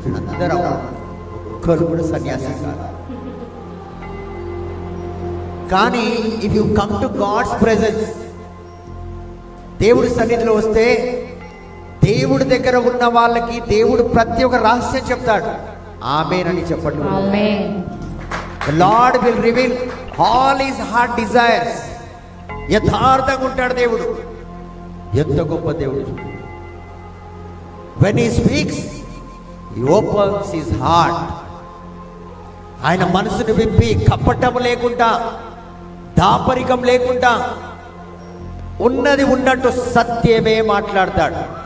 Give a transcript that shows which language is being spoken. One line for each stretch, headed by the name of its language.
Telugu: అందరూ ఒక్కరు కూడా సన్యాసి కాదు. కానీ
English: if you come to God's presence,
Telugu: దేవుడి సన్నిధిలో వస్తే దేవుడి దగ్గర ఉన్న వాళ్ళకి దేవుడు ప్రతి ఒక్క రహస్యం చెప్తాడు. ఆమేన్ అని చెప్పండి.
English: The Lord will reveal all his heart desires.
Telugu: యథార్థంగా ఉంటాడు దేవుడు. ఎంత గొప్ప దేవుడు.
English: When he speaks, he opens his heart.
Telugu: ఆయన మనసును విప్పి కపటం లేకుండా, దాపరికం లేకుండా ఉన్నది ఉన్నట్టు సత్యమే మాట్లాడతాడు.